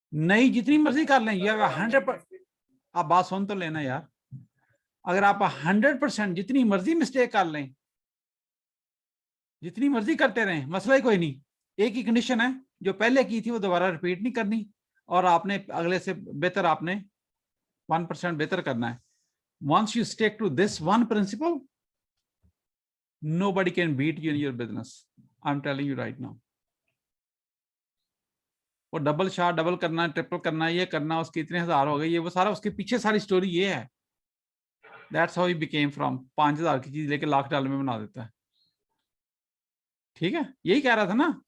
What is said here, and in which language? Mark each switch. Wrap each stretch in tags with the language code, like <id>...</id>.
<hi>नई जितनी मर्जी कर लें, ये 100%, आप बात सुन तो लेना यार, अगर आप 100% जितनी मर्जी मिस्टेक कर लें, जितनी मर्जी करते रहें, मसला ही कोई नहीं। एक ही कंडीशन है, जो पहले की थी वो दोबारा रिपीट नहीं करनी, और आपने अगले से बेहतर, आपने 1% बेहतर करना है।</hi> <en>Once you stick to this one principle, nobody can beat you in your business. I'm telling you right now.</en> <hi>वो डबल शॉट, डबल करना, ट्रिपल करना, ये करना, उसके इतने हजार हो गए, ये वो सारा उसके पीछे सारी स्टोरी ये है।</hi> <en>That's how he became from</en> <hi>5,000 की चीज लेके $1,00,000 में बना देता है। ठीक है, यही कह रहा था ना?</hi>